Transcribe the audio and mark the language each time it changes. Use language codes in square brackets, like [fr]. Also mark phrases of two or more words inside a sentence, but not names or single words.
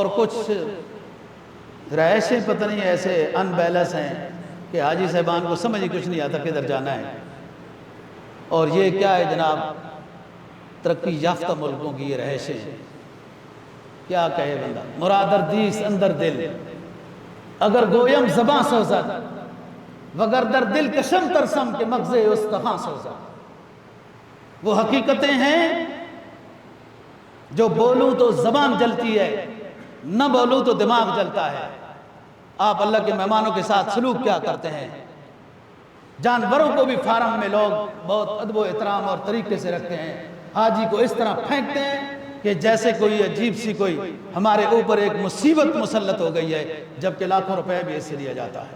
[ur] کچھ رہائشیں پتہ نہیں ایسے ان بیلنس ہیں کہ حاجی صاحبان کو سمجھ ہی کچھ نہیں آتا کدھر جانا ہے، اور یہ کیا ہے جناب، ترقی یافتہ ملکوں کی یہ رہائشیں، کیا کہے بندہ، [fa] مرادر دیس اندر دل، اگر گویم زباں سوزد وگر در دل کشم ترسم کے مغز استخاں سوزد۔ [ur] وہ حقیقتیں ہیں جو بولوں تو زبان جلتی ہے، نہ بولوں تو دماغ جلتا ہے۔ آپ اللہ کے مہمانوں کے ساتھ سلوک کیا کرتے ہیں؟ جانوروں کو بھی فارم میں لوگ بہت ادب و احترام اور طریقے سے رکھتے ہیں، حاجی کو اس طرح پھینکتے ہیں کہ جیسے کوئی عجیب سی کوئی ہمارے اوپر ایک مصیبت مسلط ہو گئی ہے، جبکہ لاکھوں روپے بھی اس سے لیا جاتا ہے۔